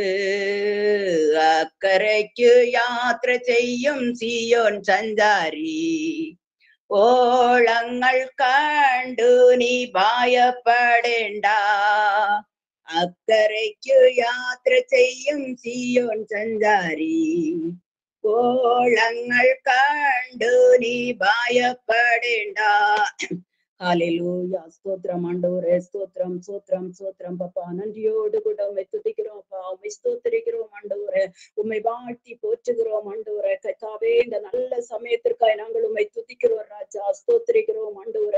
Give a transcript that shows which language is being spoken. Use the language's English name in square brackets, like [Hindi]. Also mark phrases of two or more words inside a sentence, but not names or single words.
[Malayalam] അക്കരയ്ക്കു യാത്ര ചെയ്യും സിയോൻ സഞ്ചാരി, ഓളങ്ങൾ കണ്ടു നീ ഭയപ്പെടേണ്ട. അക്കരയ്ക്കു യാത്ര ചെയ്യും സിയോൻ സഞ്ചാരി, ഓളങ്ങൾ കണ്ടു നീ ഭയപ്പെടേണ്ട. [Tamil] ஹalleluya. ஸ்தோத்திரம் ஆண்டவரே, ஸ்தோத்திரம் ஸ்தோத்திரம் ஸ்தோத்திரம் பப்பா. நன்றியோடு கூட உம்மை துதிக்கிறோம் அப்பா. உம்மை ஸ்தோத்திரிக்கிறோம் ஆண்டவரே. உம்மை வாழ்த்தி போற்றுகிறோம் ஆண்டவரே. கர்த்தாவே இந்த நல்ல சமயத்திற்காக நாங்கள் உம்மை துதிக்கிறோம் ராஜா. ஸ்தோத்திரிக்கிறோம் ஆண்டவரே.